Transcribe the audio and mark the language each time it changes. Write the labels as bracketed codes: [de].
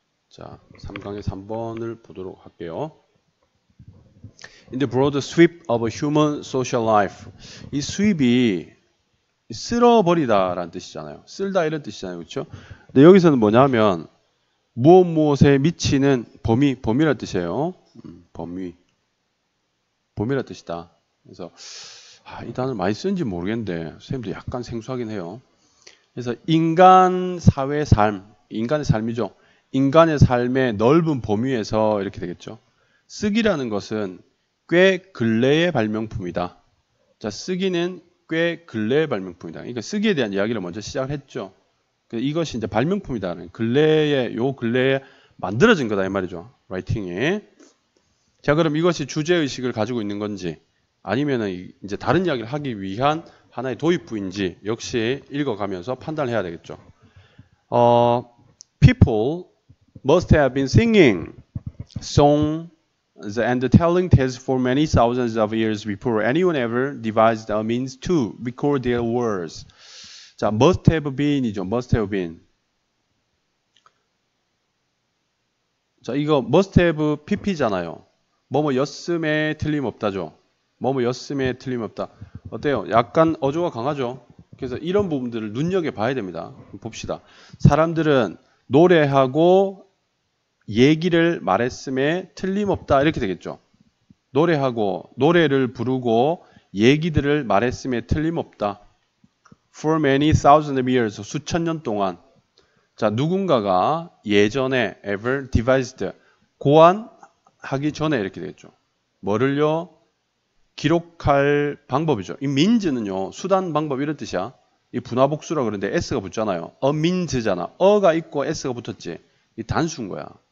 [ko] 자, 3강의 3번을 보도록 할게요. [en] In the broad sweep of human social life. [ko] 이 sweep이 쓸어버리다라는 뜻이잖아요. 쓸다 이런 뜻이잖아요. 그렇죠? 근데 여기서는 뭐냐면 무엇에 미치는 범위라는 뜻이에요. 범위라는 뜻이다. 그래서 이 단어를 많이 쓰는지 모르겠는데 선생님도 약간 생소하긴 해요. 그래서 인간 사회 삶, 인간의 삶이죠. 인간의 삶의 넓은 범위에서 이렇게 되겠죠. 쓰기라는 것은 꽤 근래의 발명품이다. 자, 쓰기는 꽤 근래의 발명품이다. 그러니까 쓰기에 대한 이야기를 먼저 시작을 했죠. 이것이 이제 발명품이다. 근래에 만들어진 거다 이 말이죠. 라이팅이. 자, 그럼 이것이 주제 의식을 가지고 있는 건지 아니면은 이제 다른 이야기를 하기 위한 하나의 도입부인지 역시 읽어가면서 판단을 해야 되겠죠. [en] People must have been singing songs and telling tales for many thousands of years before anyone ever devised a means to record their words. 자, must have been이죠. must have been. [ko] 자, 이거 [en] must have pp [ko] 잖아요. 뭐뭐였음에 틀림없다죠. 뭐뭐였음에 틀림없다. 어때요? 약간 어조가 강하죠. 그래서 이런 부분들을 눈여겨봐야 됩니다. 봅시다. 사람들은 노래하고 얘기를 말했음에 틀림없다 이렇게 되겠죠. 노래하고 노래를 부르고 얘기들을 말했음에 틀림없다. [en] For many thousands of years, [ko] 수천 년 동안. 자, 누군가가 예전에 [en] ever devised, [ko] 고안하기 전에 이렇게 되겠죠. 뭐를요? 기록할 방법이죠. 이 means는요, 수단, 방법 이런 뜻이야. 이 분화복수라 그러는데 s가 붙잖아요. a means잖아. 어가 있고 s가 붙었지. 이 단수인 거야.